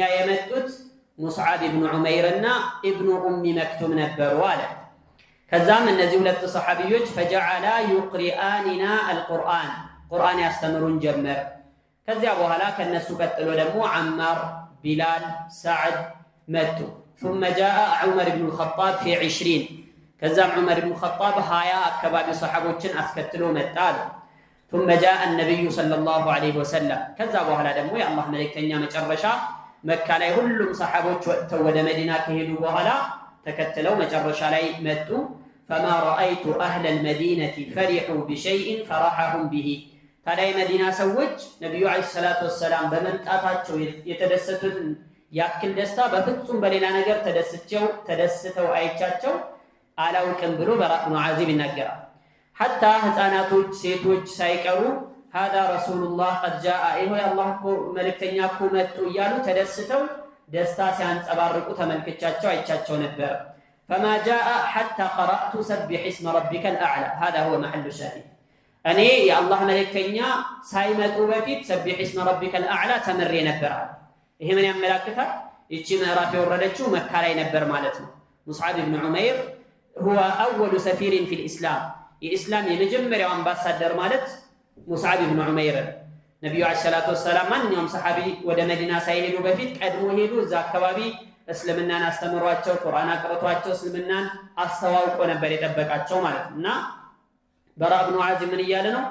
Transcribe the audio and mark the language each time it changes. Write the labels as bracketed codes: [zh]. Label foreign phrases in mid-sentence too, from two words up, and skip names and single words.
[am] የመጡት ሙስዓብ ብኑ ዑመይርና ኢብኑ ኡሚ መክቱም ነበሩ አለ። ከዛም እነዚህ 2 ሰሓቢዮች [ar] فجعلا يقرئاننا القرآن፣ [am] ቁርአን ያስተምሩን ጀመር። ከዚያ በኋላ ከነሱ ቀጥሎ ደግሞ ዓማር፣ ቢላል፣ ሳዕድ መጡ። [ar] ثم جاء عمر بن الخطاب في 20 [am] ከዛም ዑመር ብን ኸጣብ 20 አካባቢ ሰሓቦችን አስከትሎ መጣ አለ። [ar] ثم جاء النبي صلى الله عليه وسلم [am] ከዛ በኋላ ደግሞ የአላህ መልእክተኛ መጨረሻ መካ ላይ ሁሉም ሰሐቦች ወጥተው ወደ መዲና ከሄዱ በኋላ ተከትለው መጨረሻ ላይ መጡ። [ar] فما رأيت أهل المدينة فرحوا بشيء فرحهم به [am] ታዲያ የመዲና ሰዎች ነብዩ [ar] عليه الصلاة والسلام [am] በመምጣታቸው የተደሰቱትን ያክል ደስታ በፍጹም በሌላ ነገር ተደስተው አይቻቸው አላውቅም ብሎ በራእ ብኑ ዓዚብ ይናገራል። ሐታ ህፃናቶች ሴቶች ሳይቀሩ [ar] هذا رسول الله قد جاء [am] ይሄ አላህ እኮ መልእክተኛ እኮ መጡ እያሉ ተደስተው ደስታ ሲያንጸባርቁ ተመልክቻቸው አይቻቸው ነበር። [ar] فما جاء حتى قرأت سبح اسم ربك الأعلى هذا هو محل الشاهد [am] እኔ የአላህ መልእክተኛ ሳይመጡ በፊት [ar] سبح اسم ربك الأعلى [am] ተምሬ ነበር። ይሄ ምን ያመላክታል? እቺ ምዕራፍ የወረደችው መካ ላይ ነበር ማለት ነው። ሙስዓብ ኢብኑ ዑመይር [ar] هو أول سفير في الإسلام [am] የኢስላም የመጀመሪያው አምባሳደር ማለት ሙስዓብ ኢብኑ ዑመይር ነብዩ [ar] عليه الصلاة والسلام [am] ማንኛውም ሰሐቢ ወደ መዲና ሳይሄዱ በፊት ቀድሞ ሄዱ። እዛ አካባቢ እስልምናን አስተምሯቸው ቁርአን አቅርቷቸው እስልምናን አስተዋውቆ ነበር የጠበቃቸው ማለት ነው። እና በራእ ብኑ ዓዚብ ምን እያለ ነው?